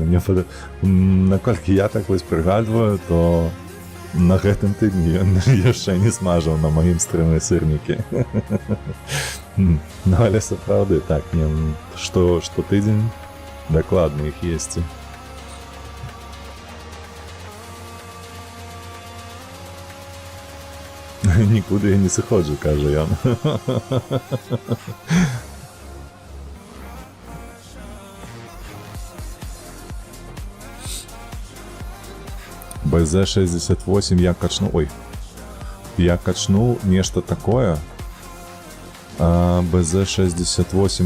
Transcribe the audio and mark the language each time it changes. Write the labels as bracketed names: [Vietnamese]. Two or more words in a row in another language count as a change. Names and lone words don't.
[Belarusian] Наколькі я так вось прыгадваю, то на гэтым тыдні ён яшчэ не смажыў на маім стрыме сырнікі. Ну, але сапраўды, так, што тыдзень дакладна іх есці. Нікуди я не сыходжу, каже ён. БЗ-68 я качну... Ой. Я качну нешта такое. БЗ-68...